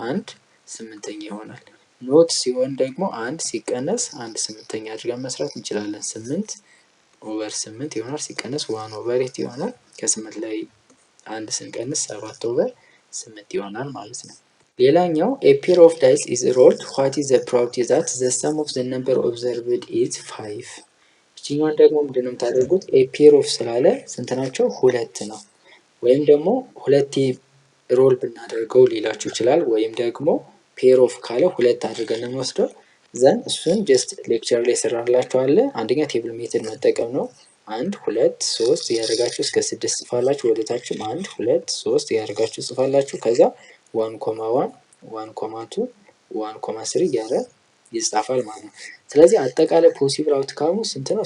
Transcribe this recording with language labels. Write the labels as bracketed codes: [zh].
[am] 1 8ኛ ይሆናል። ኖት ሲሆን ደግሞ 1 ሲቀነስ 1 8ኛ አድርገን መስራት እንችላለን። 8/8 ይሆናል። ሲቀነስ 1/8 ይሆናል። ከ8 ላይ 1 ስንቀንስ 7/8 ይሆናል ማለት ነው። ሌላኛው [en] a pair of dice is rolled. what is the probability that the sum of the number observed is 5? [am] እቺኛውን ደግሞ ምንድነው የምታደርጉት? [en] a pair of [am] ስላለ ስንት ናቸው? 2 ነው። ወይም ደግሞ 2 ሮል ብናደርገው ሊላችሁ ይችላል። ወይም ደግሞ ፔር ኦፍ ካለ ሁለት አድርገን ነው የምንወስደው። ዘን እሱን ጀስት ሌክቸር ላይ ሰራላችኋለሁ። አንደኛ ቴብል ሜትድ መጠቀም ነው። 1 2 3 ያደርጋችሁ እስከ 6 ጽፋላችሁ። ወደታችም 1 2 3 ያደርጋችሁ ጽፋላችሁ። ከዛ 1,1 1,2 1,3 እያለ ይጻፋል ማለት ነው። ስለዚህ አጠቃላይ ፖሲብል አውትካሙ ስንት ነው?